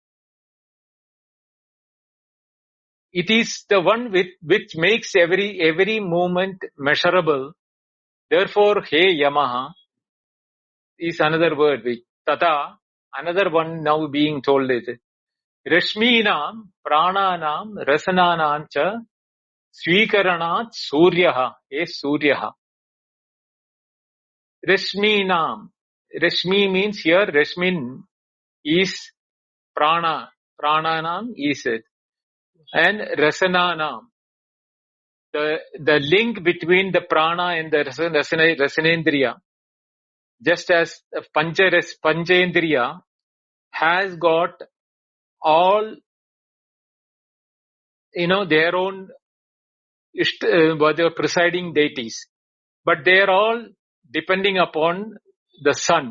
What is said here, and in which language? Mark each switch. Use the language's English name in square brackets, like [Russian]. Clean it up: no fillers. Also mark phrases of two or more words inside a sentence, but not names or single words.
[English] It is the one which makes every movement measurable. Therefore, He Yamaha is another word. Tata, another one now being told is [Sanskrit] रश्मीनाम्, प्राणानाम्, रसनानाम् च स्वीकरणात् सूर्यः. सूर्यः। रश्मीनाम्. [English] Rashmi means here, Rashmin is Prana. Prananam is it. And Rasananam. The link between the prana and the rasanendriya, just as Panchendriya has got all, their own presiding deities, but they are all depending upon the sun.